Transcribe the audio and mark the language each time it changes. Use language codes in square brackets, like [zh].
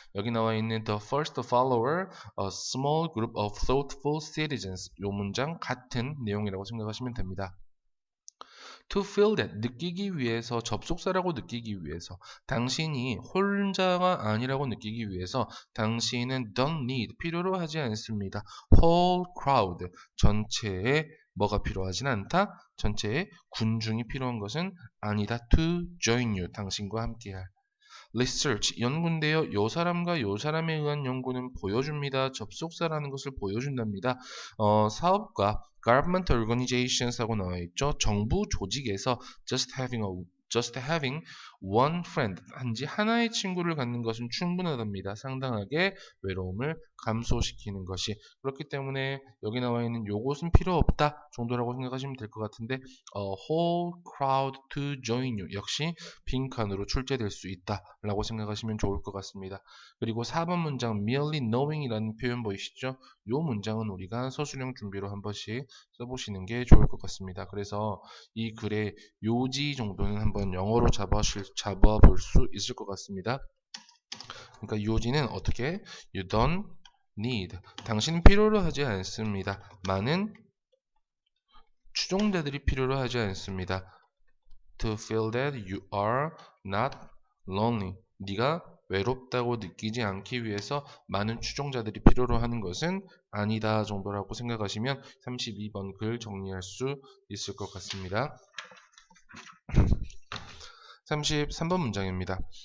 [ko] 여기 나와 있는 [en] the first follower, a small group of thoughtful citizens. [ko] 요 문장 같은 내용이라고 생각하시면 됩니다. [en] To feel that, [ko] 느끼기 위해서, 접속사라고 느끼기 위해서, 당신이 혼자가 아니라고 느끼기 위해서 당신은 [en] don't need, [ko] 필요로 하지 않습니다. [en] whole crowd, [ko] 전체에 뭐가 필요하진 않다? 전체에 군중이 필요한 것은 아니다. [en] to join you, [ko] 당신과 함께할. research, 연구인데요. 요 사람과 요 사람에 의한 연구는 보여줍니다. 접속사라는 것을 보여준답니다. 사업과 [en] government organizations [ko] 하고 나와 있죠. 정부 조직에서 [en] just having one friend, [ko] 단지 하나의 친구를 갖는 것은 충분하답니다. 상당하게 외로움을 감소시키는 것이. 그렇기 때문에 여기 나와 있는 요것은 필요 없다. 정도라고 생각하시면 될 것 같은데 [en] whole crowd to join you [ko] 역시 빈칸으로 출제될 수 있다라고 생각하시면 좋을 것 같습니다. 그리고 4번 문장 [en] merely knowing [ko] 이라는 표현 보이시죠? 이 문장은 우리가 서술형 준비로 한 번씩 써보시는 게 좋을 것 같습니다. 그래서 이 글의 요지 정도는 한번 영어로 잡아볼 수 있을 것 같습니다. 그러니까 요지는 어떻게? [en] You don't need. [ko] 당신은 필요로 하지 않습니다. 많은 추종자들이 필요로 하지 않습니다. [en] To feel that you are not lonely. [ko] 네가 외롭다고 느끼지 않기 위해서 많은 추종자들이 필요로 하는 것은 아니다 정도라고 생각하시면 32번 글 정리할 수 있을 것 같습니다. 33번 문장입니다.